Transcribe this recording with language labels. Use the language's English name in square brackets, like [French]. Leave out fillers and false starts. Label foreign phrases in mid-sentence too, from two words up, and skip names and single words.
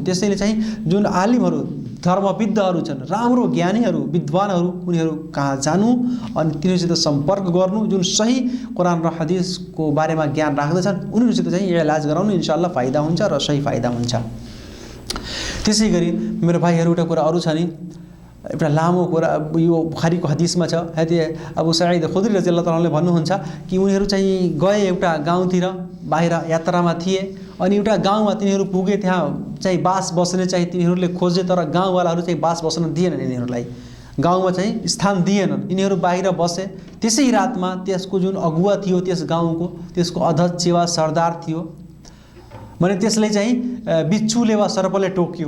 [Nepali] त्यसैले चाहिँ जुन आलिमहरू, धर्मविद्धहरू छन्, राम्रो ज्ञानीहरू, विद्वानहरू, उनीहरू कहाँ जानु अनि तिनीहरूसित सम्पर्क गर्नु, जुन सही कुरान र हदिसको बारेमा ज्ञान राख्दछन्, उनीहरूसित चाहिँ इलाज गराउनु, इन्शाअल्लाह फाइदा हुन्छ र सही फाइदा हुन्छ। त्यसै गरी मेरो भाइहरू, एउटा कुरा अरू छ नि, एउटा लामो कुरा यो बुखारीको हदिसमा छ। अबू सईद खुदरी [Arabic] رضي الله تعالى [Nepali] अन्हुले भन्नुहुन्छ कि उनीहरू चाहिँ गए एउटा गाउँतिर, बाहिर यात्रामा थिए अनि एउटा गाउँमा तिनीहरू पुगे, त्यहाँ चाहिँ बास बस्ने चाहिँ तिनीहरूले खोजे, तर गाउँवालाहरू चाहिँ बास बस्न दिएनन्, यिनीहरूलाई गाउँमा चाहिँ स्थान दिएनन्, यिनीहरू बाहिर बसे। त्यसै रातमा त्यसको जुन अगुवा थियो त्यस गाउँको, त्यसको अध्यक्ष वा सरदार थियो भने त्यसले चाहिँ बिच्छुले वा सर्पले टोक्यो।